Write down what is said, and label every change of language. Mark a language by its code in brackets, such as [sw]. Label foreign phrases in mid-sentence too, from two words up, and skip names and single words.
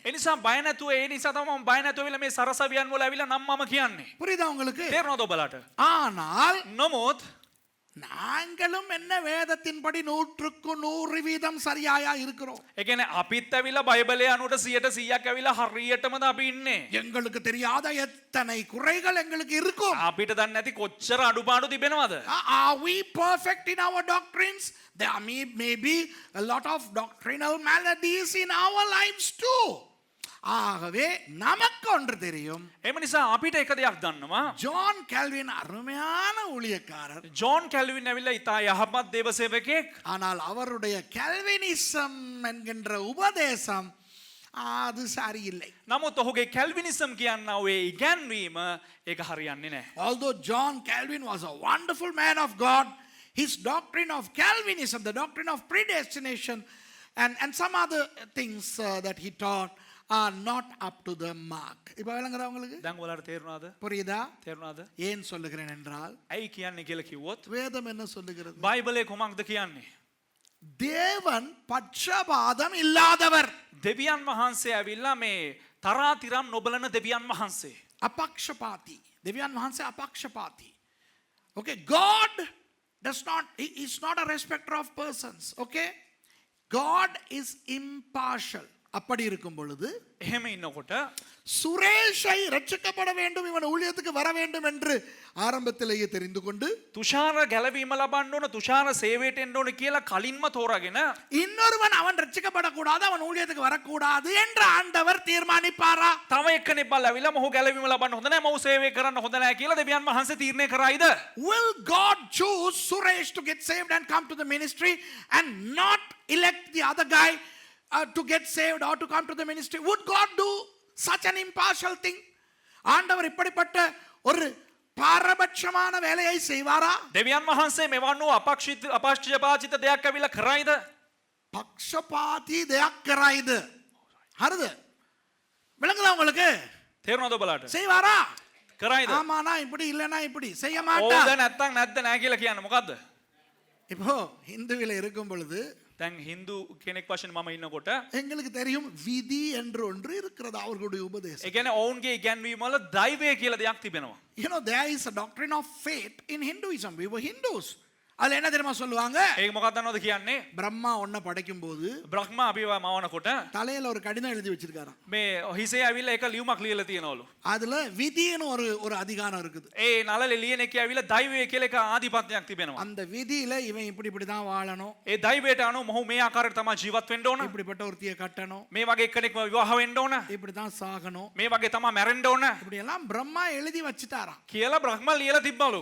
[si] ඒ නිසා බය නැතුව ඒ නිසා තමයි මම බය නැතුව ඇවිල්ලා මේ සරසවියන් වල ඇවිල්ලා නම් මම කියන්නේ. [ta] புரியுதா உங்களுக்கு? [si] තේරෙනවද ඔබලාට? [ta] ஆனால் [si] නමුත් [ta] நாங்களும் என்ன வேதத்தின்படி 100% சரியாயா இருக்கிறோம். [si] ඒ කියන්නේ අපිත් ඇවිල්ලා බයිබලයේ අනුවට 100% ඇවිල්ලා හරියටමද අපි ඉන්නේ. [ta] எங்களுக்கு தெரியாத எத்தனை குறைகள் எங்களுக்கு இருக்கும். [si] අපිට දන්නේ නැති කොච්චර අඩුපාඩු තිබෙනවද? [en] Are we perfect in our doctrines? There may be a lot of doctrinal maladies in our lives too. [ta] ஆகவே நமக்கு ஒன்று தெரியும். [si] එම නිසා අපිට එක දෙයක් දන්නවා. [ta] ஜான் கால்வின் அருமையான ஊழியக்காரர். [si] ජෝන් කැල්වින් ඇවිල්ලා ඉතා යහපත් දේව සේවකයෙක්. [ta] ஆனால் அவருடைய கல்வினிசம் என்கின்ற உபதேசம் அது சரியில்லை. [si] නමුත් ඔහුගේ කැල්විනිසම් කියන්නා වූ ඒ ඉගැන්වීම ඒක හරියන්නේ නැහැ. [en] Although John Calvin was a wonderful man of God, his doctrine of Calvinism, the doctrine of predestination, and some other things that he taught are not up to the mark. [ta] இப்போ விளங்குதா உங்களுக்கு? [si] දැන් ඔයාලට තේරුණාද? [ta] புரியுதா? [si] තේරුණාද? [ta] ஏன் சொல்லுகிறேன் என்றால் [si] ඇයි කියන්නේ කියලා කිව්වොත් [ta] வேதம் என்ன சொல்லுகிறது? [si] බයිබලයේ කොමක්ද කියන්නේ? [ta] தேவன் பட்சபாதம் இல்லாதவர். [si] දෙවියන් වහන්සේ ඇවිල්ලා මේ තරාතිරම් නොබලන දෙවියන් වහන්සේ. අපක්ෂපාතී. දෙවියන් வහන්සේ அபக்ஷபாதி. [en] Okay, God does not, he is not a respecter of persons. Okay, God is impartial. [ta] அப்படி இருக்கும் பொழுது [si] එහෙම ඉන්නකොට [ta] சுரேஷை ரட்சிக்கப்பட வேண்டும், இவன் ஊழியத்துக்கு வர வேண்டும் என்று ஆரம்பத்திலேயே தெரிந்து கொண்டு [si] තුෂාර ගැලවීම ලබන්න ඕන, තුෂාර සේවයට එන්න ඕන කියලා කලින්ම තෝරාගෙන [ta] இன்னொருவன் அவன் ரட்சிக்கப்படக்கூடாது, அவன் ஊழியத்துக்கு வரக்கூடாது என்று ஆண்டவர் தீர்மானிப்பாரா? [si] තව එක්කෙනෙක් බලවිලා මොහු ගැලවීම ලබන්න හොඳ නැහැ, මොහු සේවය කරන්න හොඳ නැහැ කියලා දෙවියන් වහන්සේ තීරණය කරයිද? [en] Will God choose Suresh to get saved and come to the ministry and not elect the other guy to get saved or to come to the ministry? Would God do such an impartial thing? [ta] ஆண்டவர் இப்படிப்பட்ட ஒரு பாரபட்சமான வேலையை செய்வாரா? [si] දෙවියන් වහන්සේ මෙවන් වූ අපක්ෂපාතිත දෙයක් ඇවිල්ලා කරයිද? பக்ஷபாதி දෙයක් කරයිද? හරිද? [ta] விளங்குதா உங்களுக்கு? [si] තේරුණාද ඔබලාට? [ta] செய்வாரா? [si] කරයිද? [ta] ஆமானா இப்படி இல்லனா இப்படி செய்ய [si] ඕද [ta] மாட்டார். [si] නැත්තම් නැද්ද නැහැ කියලා කියන්නේ මොකද්ද? [ta] இப்போ இந்துவில இருக்கும் பொழுது [si] දැන් හින්දු කෙනෙක් වශයෙන් මම ඉන්නකොට [ta] எங்களுக்கு தெரியும் விதி என்று ஒன்று இருக்கிறது அவர்களுடைய உபதேசம். [si] ඒ කියන්නේ ඔවුන්ගේ ඉගැන්වීම වල දෛවය කියලා දෙයක් තිබෙනවා. [en] You know, there is a doctrine of faith in Hinduism. We were Hindus. [ta] அதுல என்ன தெரியுமா சொல்லுவாங்க? [si] ඒක මොකක්ද දන්නවද කියන්නේ? [ta] பிரம்மா ஒன்ன படைக்கும் போது [si] බ්‍රහ්ම අපිව මවනකොට [ta] தலையில ஒரு கடிதம் எழுதி வச்சிருக்காராம். [si] මේ හිසේ ඇවිල්ලා එක ලියුමක් ලියලා තියෙනවලු. [ta] அதுல விதின்னு ஒரு அதிகாரம் இருக்குது. [si] ඒ නළලේ ලියන එකේ ඇවිල්ලා දෛවය කියලා එක ආධිපත්‍යයක් තිබෙනවා. [ta] அந்த விதியில இவன் இப்படி தான் வாழணும், [si] ඒ දෛවයට අනුව මොහු මේ ආකාරයට තමයි ජීවත් වෙන්න ඕන. [ta] இப்படிப்பட்ட ஒருத்தியை கட்டணும், [si] මේ වගේ කෙනෙක්ව විවාහ වෙන්න ඕන. [ta] இப்படி தான் சாகணும், [si] මේ වගේ තමයි මැරෙන්න ඕන [ta] இப்படி எல்லாம் பிரம்மா எழுதி வச்சிட்டாராம். [si] කියලා බ්‍රහ්ම ලියලා තිබ්බලු.